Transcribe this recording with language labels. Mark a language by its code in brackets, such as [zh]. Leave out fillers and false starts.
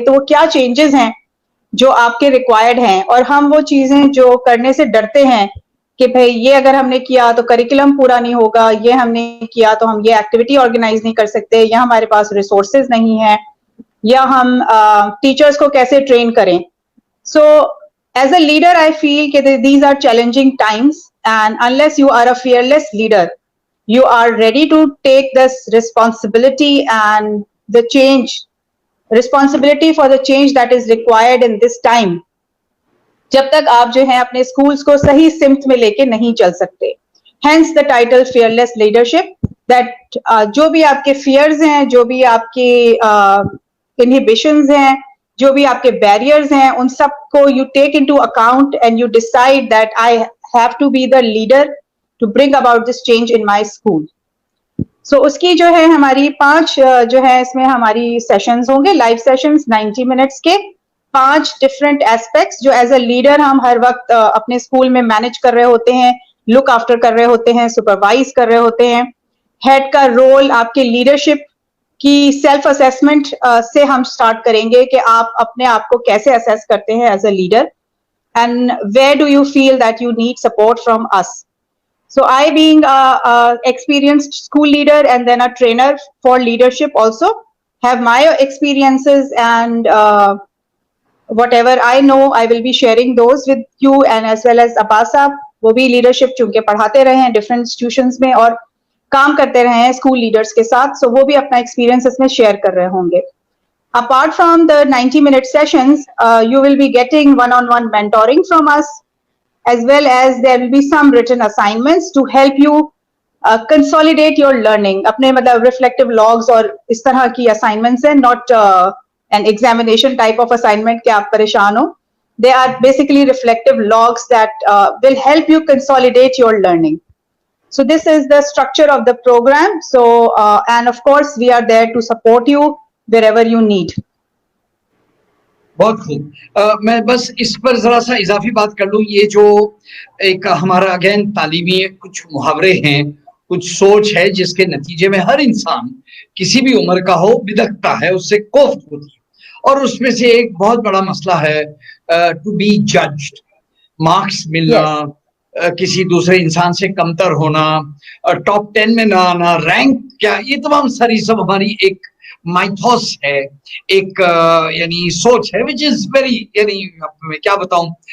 [ur] تو وہ کیا چینجز ہیں جو آپ کے ریکوائرڈ ہیں, اور ہم وہ چیزیں جو کرنے سے ڈرتے ہیں کہ بھئی یہ اگر ہم نے کیا تو کریکولم پورا نہیں ہوگا, یہ ہم نے کیا تو ہم یہ ایکٹیویٹی آرگنائز نہیں کر سکتے, یا ہمارے پاس ریسورسز نہیں ہیں, یا ہم ٹیچرز کو کیسے ٹرین کریں. [en] So as a leader I feel کہ these are challenging times and unless you are a fearless leader you are ready to take this responsibility and the change, responsibility for the change that is required in this time. [ur] جب تک آپ جو ہیں اپنے schools کو صحیح سمت میں لے کے نہیں چل سکتے. [en] hence the title fearless leadership, that [ur] جو بھی آپ کے [en] fears ہیں, جو بھی آپ کے inhibitions ہیں, جو بھی آپ کے barriers ہیں, [ur] ان سب کو [en] you take into account and you decide that I have to be the leader to bring about this change in my school. [ur] So اس کی جو ہے ہماری 5 جو ہے اس میں ہماری سیشنز ہوں گے, لائیو سیشنز 90 منٹس کے, 5 ڈفرینٹ ایسپیکٹس جو ایز اے لیڈر ہم ہر وقت اپنے اسکول میں مینج کر رہے ہوتے ہیں, لک آفٹر کر رہے ہوتے ہیں, سپروائز کر رہے ہوتے ہیں. ہیڈ کا رول, آپ کے لیڈرشپ کی سیلف اسیسمنٹ سے ہم سٹارٹ کریں گے کہ آپ اپنے آپ کو کیسے اسیس کرتے ہیں as a leader, [en] And where do you feel that you need support from us. So I being a experienced school leader and then a trainer for leadership also have my experiences and whatever I know I will be sharing those with you, and as well as Abbas sahab وہ بھی leadership چونکہ پڑھاتے رہے ہیں different institutions میں [ur] اور کام کرتے رہے ہیں [en] school leaders کے ساتھ, so وہ بھی اپنا experience اس میں share کر رہے ہوں گے. Apart from the 90-minute sessions, you will be getting one-on-one mentoring from us, as well as there will be some written assignments to help you consolidate your learning. [ur] اپنے مطلب reflective logs اور اس طرح کی assignments ہیں, [en] not an examination type of assignment [ur] کہ آپ پریشان ہو. [en] They are basically reflective logs that will help you consolidate your learning. So this is the structure of the program. So and of course we are there to support you wherever you need. [ur] بہت خوب. میں بس اس پر ذرا سا اضافی بات کر لوں. یہ جو ایک ہمارا اگین تعلیمی کچھ محاورے ہیں, کچھ سوچ ہے جس کے نتیجے میں ہر انسان کسی بھی عمر کا ہو بدکتا ہے, اس سے کوفت ہوتی ہے, اور اس میں سے ایک بہت بڑا مسئلہ ہے ٹو بی ججڈ, مارکس ملنا, کسی دوسرے انسان سے کمتر ہونا, ٹاپ 10 میں نہ آنا, رینک کیا, یہ تمام ساری سب ہماری ایک مائتھوس ہے, ایک یعنی سوچ ہے [en] which is very, [ur] یعنی میں کیا بتاؤں,